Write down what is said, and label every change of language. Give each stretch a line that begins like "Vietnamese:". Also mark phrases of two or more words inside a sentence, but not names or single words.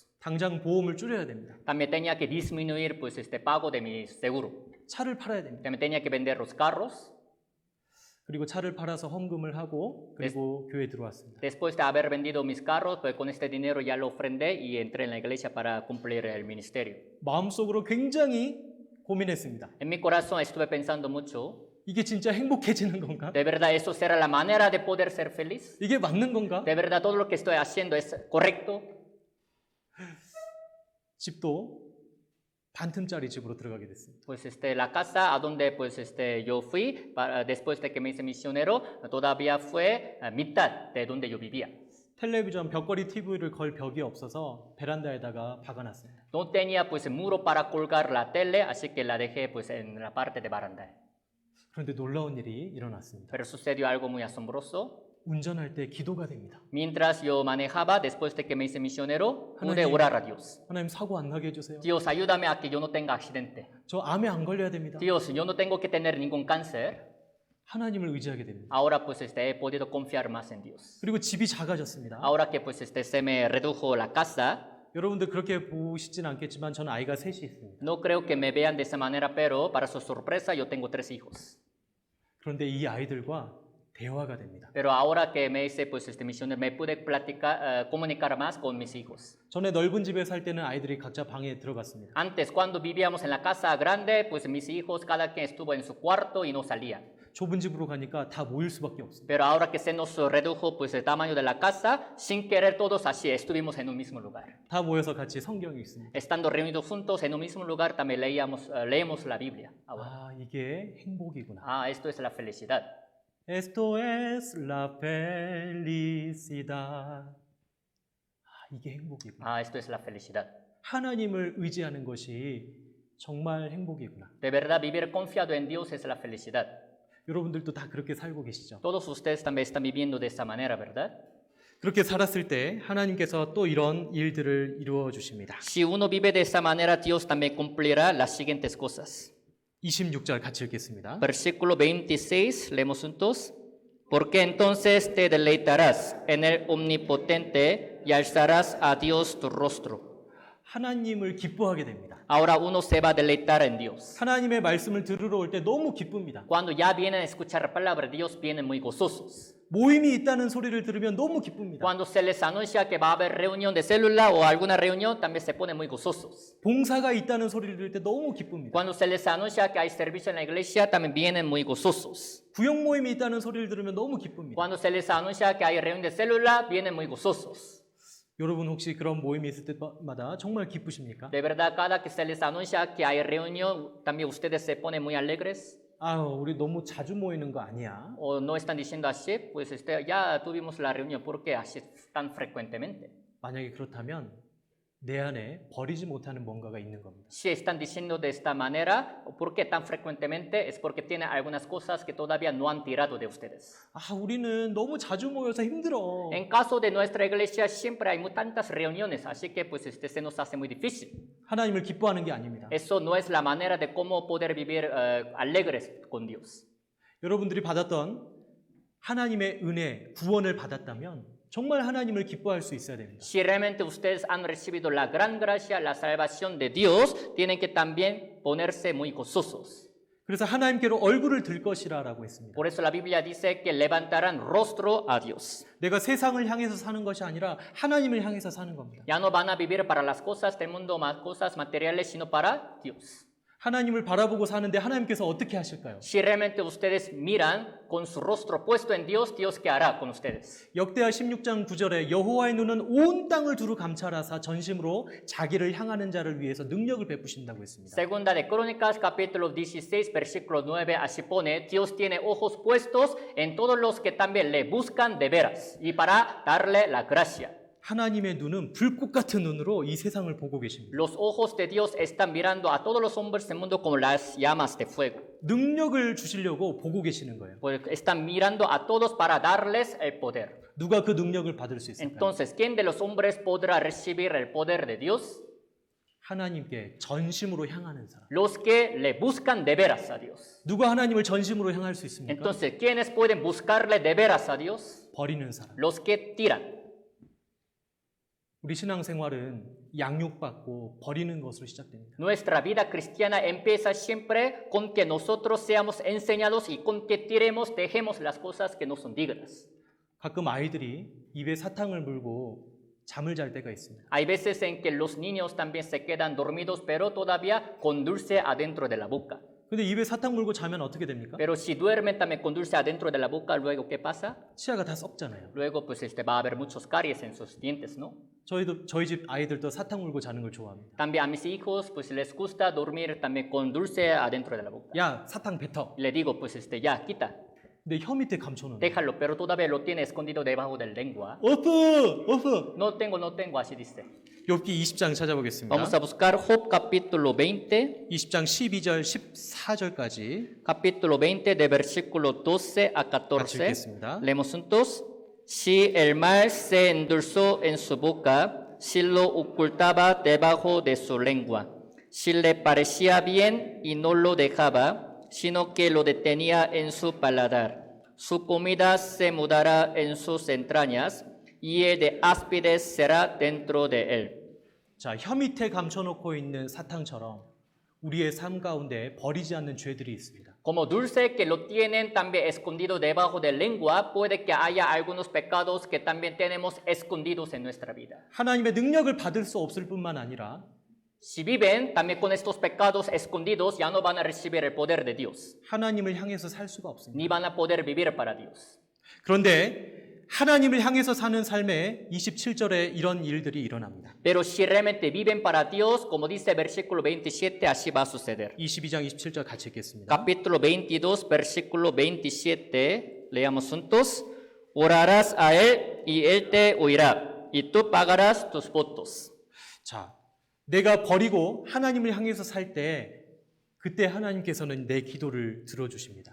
Korean: 당장 보험을 줄여야 됩니다.
Spanish: También tenía que disminuir pues, pago de mi seguro.
Korean: 차를 팔아야 됩니다.
Spanish: También tenía que vender los carros.
Korean: 그리고 차를 팔아서 헌금을 하고 그리고 교회에 들어왔습니다.
Spanish: Después de haber vendido mis carros, pues con este dinero ya lo ofrendé y entré en la iglesia para cumplir el ministerio.
Korean: 마음속으로 굉장히 고민했습니다.
Spanish: En mi corazón estuve pensando mucho,
Korean: 이게 진짜 행복해지는 건가?
Spanish: ¿de verdad eso será la manera de poder ser feliz?
Korean: 이게 맞는 건가?
Spanish: ¿De verdad todo lo que estoy haciendo es correcto?
Korean: 집도 반틈짜리 집으로 들어가게 됐습니다.
Spanish: Pues la casa a donde pues yo fui después de que me hice misionero todavía fue mitad de donde yo vivía.
Korean: 텔레비전 벽걸이 TV를 걸 벽이 없어서 베란다에다가 박아놨습니다.
Spanish: No tenía pues muro para colgar la tele, así que la dejé pues en la parte de baranda.
Korean: 그런데 놀라운 일이 일어났습니다.
Spanish: Pero sucedió algo muy asombroso.
Korean: 운전할 때 기도가 됩니다.
Spanish: Mientras yo manejaba, después de que me hice misionero, pude
Korean: 하나님.
Spanish: orar a Dios.
Korean: 하나님 사고 안 나게 해주세요.
Spanish: Dios, ayúdame a que yo no tenga accidente.
Korean: 저 암에 안 걸려야 됩니다.
Spanish: Dios, yo no tengo que tener ningún cáncer.
Korean: 하나님을 의지하게 됩니다.
Spanish: Ahora pues he podido confiar más en Dios.
Korean: 그리고 집이 작아졌습니다.
Spanish: Ahora que pues se me redujo la casa,
Korean: 여러분들 그렇게 보시진 않겠지만 저는 아이가 셋이 있습니다.
Spanish: no creo que me vean de esa manera, pero para su sorpresa yo tengo 3 hijos.
Korean: 그런데 이 아이들과 대화가 됩니다.
Spanish: Pero ahora que me hice pues misionero, me pude platicar, comunicar más con mis hijos.
Korean: 전에 넓은 집에 살 때는 아이들이 각자 방에 들어갔습니다.
Spanish: Antes, cuando vivíamos en la casa grande, pues mis hijos, cada quien estuvo en su cuarto y no salía.
Korean: 좁은 집으로 가니까 다 모일 수밖에 없습니다.
Spanish: Pero ahora que se nos redujo pues el tamaño de la casa, sin querer todos así estuvimos en un mismo lugar.
Korean: 다 모여서 같이 성경을 읽습니다.
Spanish: Estando reunidos juntos en un mismo lugar, también leemos la Biblia. Ahora.
Korean: 아, 이게 행복이구나.
Spanish: Ah, esto es la felicidad. Esto es la felicidad.
Korean: 아, 이게 행복이구나.
Spanish: Ah, esto es la felicidad.
Korean: 하나님을 의지하는 것이 정말 행복이구나.
Spanish: De verdad, vivir confiado en Dios es la felicidad.
Korean: 여러분들도 다 그렇게 살고 계시죠?
Spanish: Todos ustedes también están viviendo de esta manera, ¿verdad?
Korean: 그렇게 살았을 때 하나님께서 또 이런 일들을 이루어 주십니다.
Spanish: Si uno vive de esta manera, Dios también cumplirá las siguientes cosas.
Korean: 26절 같이 읽겠습니다.
Spanish: Versículo 26, leemos juntos. Porque entonces te deleitarás en el omnipotente y alzarás a Dios tu rostro.
Korean: 하나님을 기뻐하게 됩니다.
Spanish: Ahora uno se va a deleitar en Dios.
Korean: 하나님의 말씀을 들으러 올 때 너무 기쁩니다.
Spanish: Cuando ya vienen a escuchar la palabra de Dios, vienen muy gozosos.
Korean: 모임이 있다는 소리를 들으면 너무 기쁩니다.
Spanish: Cuando se les anuncia que va a haber reunión de célula o alguna reunión, también se ponen muy gozosos.
Korean: 봉사가 있다는 소리를 들을 때 너무 기쁩니다.
Spanish: Cuando se les anuncia que hay servicio en la iglesia, también vienen muy gozosos.
Korean: 구역 모임이 있다는 소리를 들으면 너무 기쁩니다.
Spanish: Cuando se les anuncia que hay reunión de célula, vienen muy gozosos.
Korean: 여러분 혹시 그런 모임이 있을 때마다 정말 기쁘십니까?
Spanish: De verdad, cada que se les anuncia que hay reunión, también ustedes se ponen muy alegres.
Korean: 아유, 우리 너무 자주 모이는 거 아니야?
Spanish: O no están diciendo así, pues ya tuvimos la reunión, ¿por qué así tan frecuentemente?
Korean: 만약에 그렇다면 내 안에 버리지 못하는 뭔가가 있는 겁니다.
Spanish: Si están diciendo de esta manera, ¿por qué tan frecuentemente? Es porque tienen algunas cosas que todavía no han tirado de ustedes.
Korean: 아, 우리는 너무 자주 모여서 힘들어.
Spanish: En caso de nuestra iglesia siempre hay tantas reuniones, así que pues se nos hace muy difícil.
Korean: 하나님을 기뻐하는 게 아닙니다.
Spanish: Eso no es la manera de cómo poder vivir alegres con Dios.
Korean: 여러분들이 받았던 하나님의 은혜, 구원을 받았다면 정말 하나님을 기뻐할 수 있어야 됩니다.
Spanish: Si realmente ustedes han recibido la gran gracia, la salvación de Dios, tienen que también ponerse muy gozosos.
Korean: 그래서 하나님께로 얼굴을 들 것이라라고 했습니다.
Spanish: Por eso la Biblia dice que levantarán rostro a Dios.
Korean: 내가 세상을 향해서 사는 것이 아니라 하나님을 향해서 사는 겁니다.
Spanish: Ya no van a vivir para las cosas del mundo, más cosas materiales, sino para Dios.
Korean: 하나님을 바라보고 사는데 하나님께서 어떻게 하실까요?
Spanish: Si realmente ustedes miran con su rostro puesto en Dios, Dios ¿qué hará con ustedes?
Korean: 역대하 16장 9절에 여호와의 눈은 온 땅을 두루 감찰하사 전심으로 자기를 향하는 자를 위해서 능력을 베푸신다고 했습니다.
Spanish: Segunda de Crónicas, capítulo 16, versículo 9, así pone, Dios tiene ojos puestos en todos los que también le buscan de veras y para darle la gracia.
Korean: 하나님의 눈은 불꽃 같은 눈으로 이 세상을 보고 계십니다.
Spanish: Los ojos de Dios están mirando a todos los hombres del mundo como las llamas de fuego.
Korean: 능력을 주시려고 보고 계시는 거예요.
Spanish: Pues están mirando a todos para darles el poder.
Korean: 누가 그 능력을 받을 수 있을까요?
Spanish: Entonces, ¿quién de los hombres podrá recibir el poder de Dios?
Korean: 하나님께 전심으로 향하는 사람.
Spanish: Los que le buscan de veras a Dios.
Korean: 누가 하나님을 전심으로 향할 수 있습니까?
Spanish: Entonces, ¿quiénes pueden buscarle de veras a Dios?
Korean: 버리는 사람.
Spanish: Los que tiran.
Korean: 우리 신앙생활은 양육받고 버리는 것으로 시작됩니다.
Spanish: Nuestra vida cristiana empieza siempre con que nosotros seamos enseñados y con que tiremos, dejemos las cosas que no son dignas.
Korean: 가끔 아이들이 입에 사탕을 물고 잠을 잘 때가 있습니다.
Spanish: Hay veces en que los niños también se quedan dormidos, pero todavía con dulce adentro de la boca.
Korean: 근데 입에 사탕 물고 자면 어떻게 됩니까?
Spanish: Pero si duermen también con dulce adentro de la boca, luego ¿qué pasa?
Korean: 치아가 다 썩잖아요.
Spanish: Luego pues va a haber muchos caries en sus dientes, ¿no?
Korean: 저희 집 아이들도 사탕 물고 자는 걸 좋아합니다.
Spanish: También a mis hijos pues les gusta dormir también con dulce adentro de la boca.
Korean: 야, 사탕 뱉어.
Spanish: Le digo pues ya, quita,
Korean: 근데 혀 밑에 감춰놓는.
Spanish: déjalo, pero todavía lo tiene escondido debajo de la lengua.
Korean: 오프.
Spanish: No tengo, así dice.
Korean: 욥기 20장 찾아보겠습니다.
Spanish: Vamos a buscar Job capítulo 20,
Korean: 20장 12절 14절까지
Spanish: capítulo 20 de versículo 12 a
Korean: 같이
Spanish: 14.
Korean: 읽겠습니다.
Spanish: Leemos juntos. Si el mal se endulzó en su boca, si lo ocultaba debajo de su lengua, si le parecía bien y no lo dejaba, sino que lo detenía en su paladar, su comida se mudará en sus entrañas y el de áspides será dentro de él.
Korean: 자, 혀 밑에 감춰놓고 있는 사탕처럼 우리의 삶 가운데 버리지 않는 죄들이 있습니다.
Spanish: Como dulce que lo tienen también escondido debajo de la lengua, puede que haya algunos pecados que también tenemos escondidos en nuestra vida.
Korean: 하나님의 능력을 받을 수 없을 뿐만 아니라
Spanish: Si viven también con estos pecados escondidos, ya no van a recibir el poder de Dios,
Korean: 하나님을 향해서 살 수가 없습니다.
Spanish: ni van a poder vivir para Dios.
Korean: 그런데 하나님을 향해서 사는 삶에 27절에 이런 일들이 일어납니다.
Spanish: Pero si realmente viven para Dios, como dice el versículo 27, así va a suceder.
Korean: 22장 27절 같이 읽겠습니다.
Spanish: Capítulo 22, versículo 27, leamos juntos. Orarás a Él y Él te oirá, y tú pagarás tus votos.
Korean: 자, 내가 버리고 하나님을 향해서 살 때 그때 하나님께서는 내 기도를 들어주십니다.